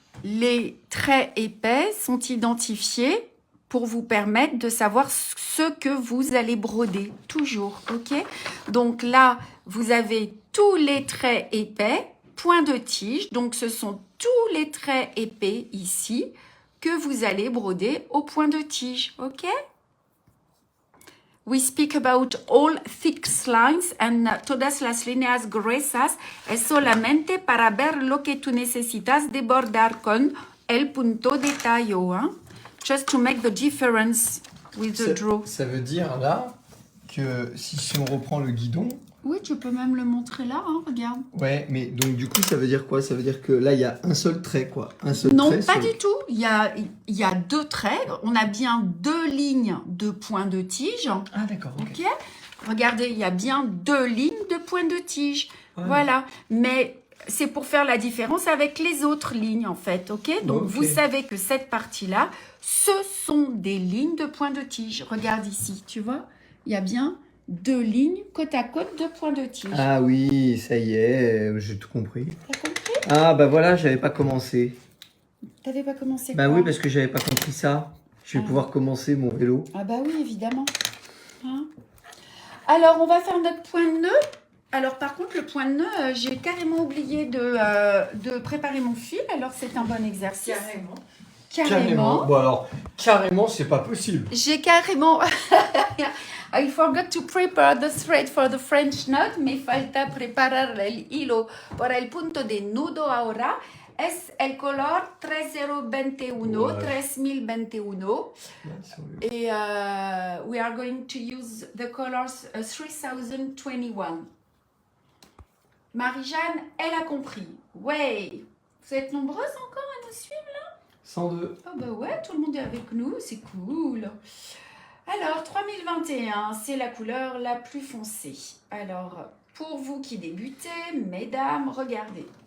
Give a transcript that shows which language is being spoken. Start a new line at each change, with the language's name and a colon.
French: Les traits épais sont identifiés pour vous permettre de savoir ce que vous allez broder. Toujours, ok? Donc là, vous avez tous les traits épais, point de tige. Donc, ce sont tous les traits épais ici que vous allez broder au point de tige, ok?
English: We speak about all thick lines and
Spanish: todas las líneas gruesas es solamente para ver lo que tú necesitas de bordar con el punto de tallo, hein?
English: Just to make the difference with the draw.
French: Ça veut dire là que si on reprend le guidon. Oui, tu peux même le montrer là, hein, regarde. Ouais, mais donc du coup ça veut dire quoi? Ça veut dire que là il y a un seul trait quoi. Un seul Non, trait pas du tout. Il y a 2 traits. On a bien 2 lignes de points de tige. Ah d'accord, ok. Ok. Regardez, il y a bien 2 lignes de points de tige. Ouais. Voilà. Mais c'est pour faire la différence avec les autres lignes, en fait. Ok. Donc, Ok. vous savez que cette partie-là, ce sont des lignes de points de tige. Regarde ici, tu vois. Il y a bien 2 lignes côte à côte de points de tige. Ah oui, ça y est, j'ai tout compris. T'as compris? Ah bah voilà, j'avais pas commencé. T'avais pas commencé Bah quoi? oui, parce que j'avais pas compris ça. Je vais pouvoir commencer mon vélo. Ah bah oui, évidemment. Hein? Alors, on va faire notre point de nœud. Alors, par contre, le point de nœud, j'ai carrément oublié de préparer mon fil. Alors, c'est un bon exercice. Carrément. Bon alors, carrément, c'est pas possible. J'ai carrément...
English: I forgot to prepare the thread for the French knot.
Spanish: Me falta preparar el hilo para el punto de nudo ahora. Es el color 3021,
French: Ouais. 3021.
English: Et we are going to use the colors 3021.
French: Marie-Jeanne, elle a compris. Ouais. Vous êtes nombreuses encore à nous suivre là? 102. Ah bah ouais, tout le monde est avec nous, c'est cool. Alors, 3021, c'est la couleur la plus foncée. Alors, pour vous qui débutez, mesdames, regardez.